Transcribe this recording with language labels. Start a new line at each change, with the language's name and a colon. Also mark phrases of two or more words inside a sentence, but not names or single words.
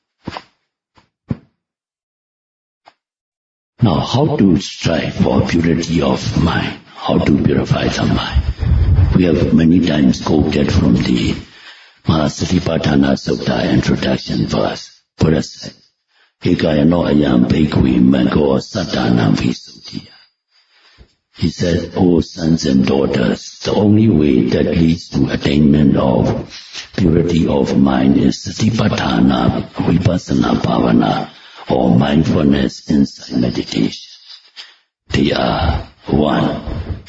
English: Now, how to strive for purity of mind? How to purify the mind? We have many times quoted from the Mahasatipatthana Sutta introduction verse. Buddha said,
Pali: Ekayano ayam bhikkhve maggo sattanam visuddhiya.
English: He said, O sons and daughters, the only way that leads to attainment of purity of mind is
Pali: Satipatthana Vipassana Bhavana,
English: or mindfulness insight meditation. They are 1.